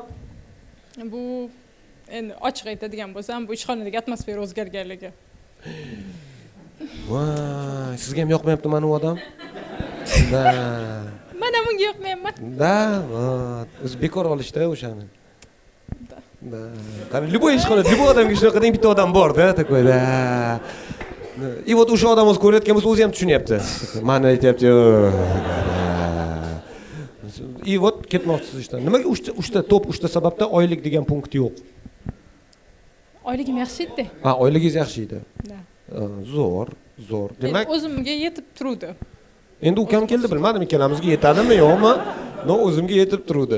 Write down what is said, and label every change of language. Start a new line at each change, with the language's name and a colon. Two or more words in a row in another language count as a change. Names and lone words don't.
Uzbek: Bu endi ochiq aytadigan bo'lsam, bu ishxonadagi atmosfera o'zgarganligi. Voy, sizga ham yoqmayapti mana bu odam? Da. Mana bunga yoqmayapman. Da, o'zi bekor olishda o'shani. Da. Qani, любой ishxonada, любой odamga shunaqa deng bitta odam bor-da,
Russian: такой, da. И вот
Uzbek: o'sha odam o'zi ko'rayotgan bo'lsa, o'zi ham tushunyapti. Mana aytyapti.
Russian: И вот
Uzbek: ketmoqchisiz ishdan. Nimaga 3 ta top 3 ta sababda oylik degan punkt yo'q? Oyligim yaxshi edi. Oyligingiz yaxshi edi. Zo'r. Demak, o'zimga yetib turdi. Endi ukam keldi, bilmadim ikkalamizga yetadimi, yo'qmi? O'zimga yetib turdi.